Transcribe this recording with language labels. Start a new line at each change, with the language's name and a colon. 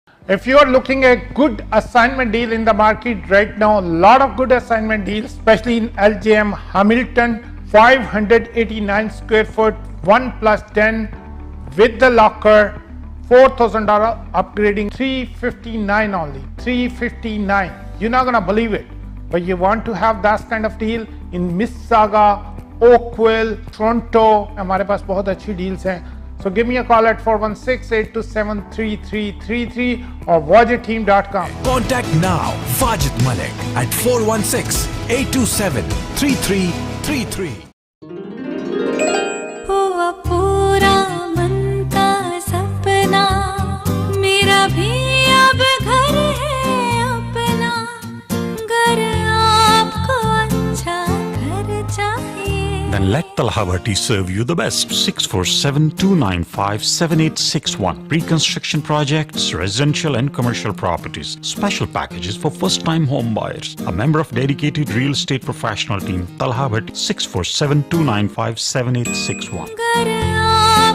English: If you are looking at good assignment deal in the market right now, a lot of good assignment deals, especially in LJM Hamilton, 589 square foot, 1+10 with the locker, $4,000 upgrading, $359 only, $359. You're not gonna believe it, but you want to have that kind of deal in Mississauga, Oakville, Toronto.
Hindi: हमारे पास बहुत अच्छी deals हैं.
English: So give me a call at 416-827-3333 or wajidteam.com. Contact now Wajid Malik at 416-827-3333.
Hindi: हुआ पूरा मन का सपना, मेरा भी अब घर है अपना, घर आपको अच्छा घर चाहिए.
English: Then let Talha Bhatti serve you the best. 647-295-7861. Reconstruction projects, residential and commercial properties. Special packages for first-time home buyers. A member of dedicated real estate professional team. Talha Bhatti. 647-295-7861.